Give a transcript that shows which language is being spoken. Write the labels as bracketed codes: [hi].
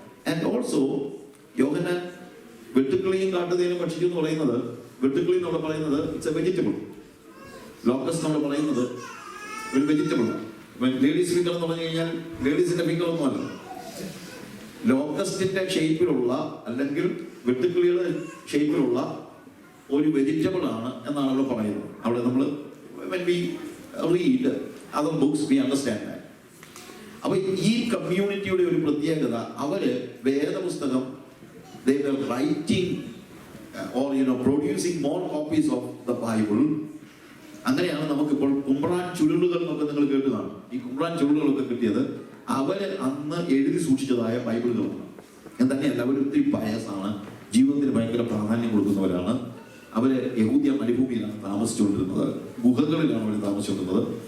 [en] and also [ml] യോഹന്നാൻ വെട്ടുക്കിളിയും കാട്ടുതേനും ഭക്ഷിക്കും എന്ന് പറയുന്നത്, വെട്ടുക്കിളി നമ്മൾ പറയുന്നത് [en] It's a vegetable. [ml] ലോക്കസ് നമ്മൾ പറയുന്നത് ഒരു വെജിറ്റബിൾ. ലേഡീസ് ഫിംഗർ എന്ന് പറഞ്ഞു കഴിഞ്ഞാൽ ലേഡീസിന്റെ ഫിംഗർ ഒന്നുമല്ല, ലോക്കസ്റ്റിന്റെ ഷേപ്പിലുള്ള അല്ലെങ്കിൽ വെട്ടുക്കിളിയുടെ ഷേപ്പിലുള്ള ഒരു വെജിറ്റബിൾ ആണ് എന്നാണ് അവിടെ പറയുന്നത്. അവിടെ നമ്മൾ [en] when we read other books we understand that. [ml] അപ്പൊ ഈ കമ്മ്യൂണിറ്റിയുടെ ഒരു പ്രത്യേകത, അവര് വേദപുസ്തകം [en] they were writing or producing more copies of the Bible [ml] അങ്ങനെയാണ് നമുക്കിപ്പോൾ കുമ്പ്രാൻ ചുരുളുകൾ എന്നൊക്കെ നിങ്ങൾ കേട്ടതാണ്. ഈ കുമ്പ്രാൻ ചുരുളുകളൊക്കെ കിട്ടിയത് അവര് അന്ന് എഴുതി സൂക്ഷിച്ചതായ ബൈബിളുകളാണ്. എന്ന് തന്നെയല്ല, അവർ ഒത്തിരി പയസാണ്, ജീവിതത്തിന് ഭയങ്കര പ്രാധാന്യം കൊടുക്കുന്നവരാണ്. അവര് യഹൂദ്യ മരുഭൂമിയിലാണ് താമസിച്ചുകൊണ്ടിരുന്നത്, ഗുഹകളിലാണ് അവർ താമസിച്ചുകൊണ്ടിരുന്നത്.